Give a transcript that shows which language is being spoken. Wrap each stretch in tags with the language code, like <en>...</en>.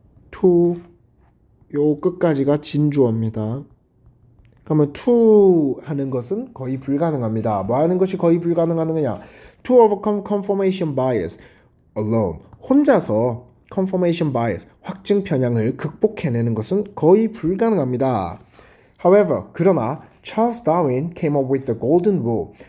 <ko>to 요 끝까지가 진주어입니다. 그러면 to 하는 것은 거의 불가능합니다. 뭐 하는 것이 거의 불가능하느냐?</ko> <en>To overcome confirmation bias alone.</en> <ko>혼자서 confirmation bias, 확증 편향을 극복해내는 것은 거의 불가능합니다.</ko> <en>However,</en> <ko>그러나</ko> <en>Charles Darwin came up with the golden rule.</en>